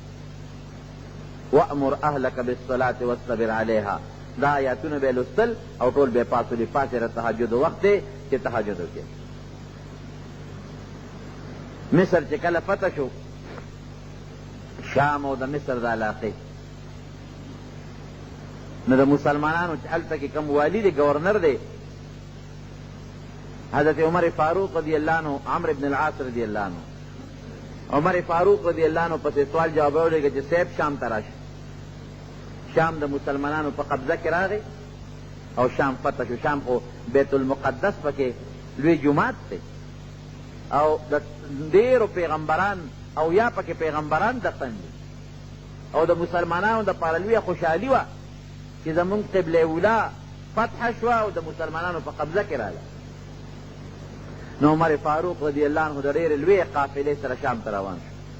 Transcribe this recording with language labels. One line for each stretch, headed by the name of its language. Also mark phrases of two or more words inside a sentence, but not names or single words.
Arabic: وامر اهلک بالصلاة واصطبر علیها
Pashto: دا آیاتونه به یې لوستل او ټول به یې پاڅولي پاڅېره تهجد وخت دی چې تهجد وکړي مصر چې کله فتح شو شام او د مصر د علاقې نو د مسلمانانو چې هلته کې کوم والي دی ګورنر دی حضرت عمر فاروق
Arabic: رضی اللہ عنہ
Pashto: عمرو بن العاص
Arabic: رضی اللہ عنہ
Pashto: عمر فاروق
Arabic: رضی اللہ عنہ
Pashto: پسې سوال جواب ولېږه چې صاحب شام ته راشي شام د مسلمانانو په قبضه کې راغی او شام فتح شو شام خو بیت المقدس پکې لوی جومات دی او د ډېرو پیغمبران او یا پکې پیغمبران دفن دي او د مسلمانانو دپاره لویه خوشحالي وه چې زمونږ قبله اولا فتح شوه او د مسلمانانو په قبضه کې راغله نو عمر فاروق
Arabic: رضی اللہ عنہ
Pashto: د ډېرې لویې قافلې سره شام ته روان شو